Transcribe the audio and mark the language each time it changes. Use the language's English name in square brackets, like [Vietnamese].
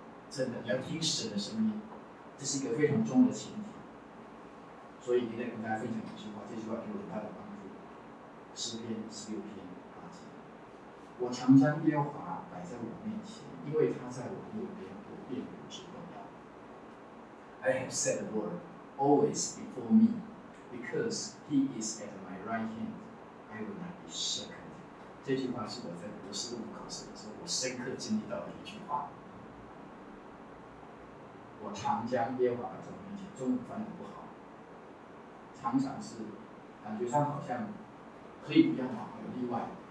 [Chinese] 真的，你要听神的声音，这是一个非常重要的前提。所以今天跟大家分享一句话，这句话给我很大的帮助。诗篇十六篇八节：我常将耶和华摆在我面前，因为他在我右边，我便不致。 [English] I have set the Lord always before me, because He is at my right hand. I will not be shaken. [Chinese] 这句话是我在博士论文考试的时候，我深刻经历到的一句话。我常将耶和华摆在面前，中文翻译不好。常常是感觉上好像可以不要嘛，有例外。